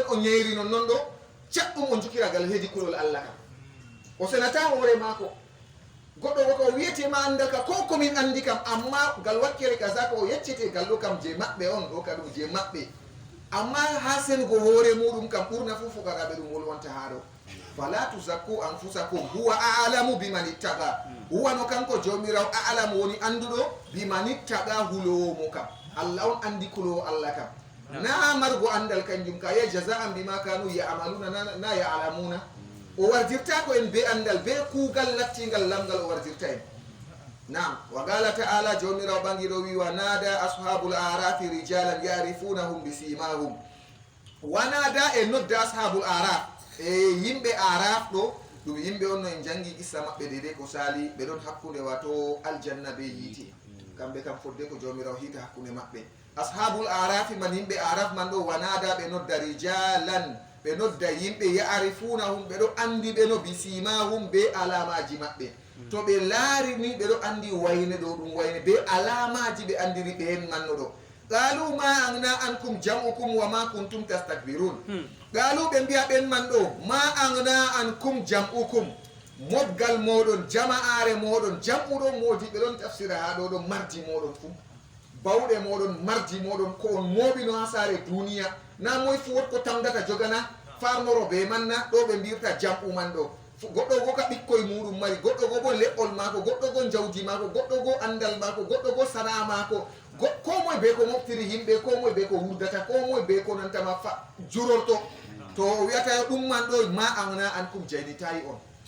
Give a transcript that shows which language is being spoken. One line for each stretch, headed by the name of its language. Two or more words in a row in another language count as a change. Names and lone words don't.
Fula: o ñeyri non ɗo caɗɗum o jukiragal heedi kulol allah kam o senata hoore maako goɗɗo woko wiyetema andaka ko komin andi kam amma gal wakkere kaza ko o yeccete gal ɗo kam je maɓɓe on ɗo ka ɗum je maɓɓe amma ha senugo hoore muɗum kam ɓurna fu fukaraɓe ɗum wolwonta ha ɗo
Arabic: فلا تزكوا أنفسكم هو أعلم بمن اتقى
Fula: huwano kanko jawmirawo a'lamu woni anduɗo
Arabic: بمن اتقى
Fula: hulowo mo kam Allah on andi kulo Allah kam na margo andal kanjum ka ya
Arabic: جزاء بما كانوا يعملون
Fula: na ya'lamuna o wardirta ko en be andal be kugal lattingal lamgal o wardirta en
Arabic: نعم وقال تعالى
Fula: jomirawo bangiɗo wi
Arabic: ونادى أصحاب الأعراف رجالا يعرفونهم بسيماهم ونادى
Fula: e nodda
Arabic: أصحاب الأعراف
Fula: yimɓe araf ɗo ɗum yimɓe on no en jangi issa maɓɓe dede ko sali ɓe ɗon hakkude wato aljanna be yiiti kamɓe kam fodde ko jomirawo hiita hakkude maɓɓe
Arabic: أصحاب الأعراف
Fula: man yimɓe araf man ɗo wanada ɓe nodda rijalan ɓe nodda yimɓe ya'rifunahum ɓe ɗo andi ɓe no bisimahum be alamaji maɓɓe to ɓe laari ni ɓe ɗo andi wayne ɗo ɗum wayne be alamaji ɓe andiri ɓen manno ɗo
Arabic: قالوا ما أغنى عنكم جمعكم وما كنتم تستكبرون قالوا
Fula: ɓe mbiya ɓen man ɗo
Arabic: ما أغنى عنكم جمعكم
Fula: modgal moɗon jama'are moɗon jam'uɗon modi ɓe ɗon tafsira ha ɗo ɗo mardi moɗon fu bawɗe moɗon mardi moɗon ko on moɓino ha saare duniya na moy fu wotko tamdata jogana farnoro be manna ɗo ɓe mbirta jam'u man ɗo goɗɗo go ka ɓikkoye muɗum mari goɗɗo go bo leɓɓol mako goɗɗo go jawdi mako goɗɗo go andal mako goɗɗo go sana'a mako ko moye be ko moftiri yimɓe ko moye be ko wurdata ko moye be ko nantama jurorto to o wiyata ɗum man ɗo
Arabic: ما أغنى عنكم
Fula: jaynitayi on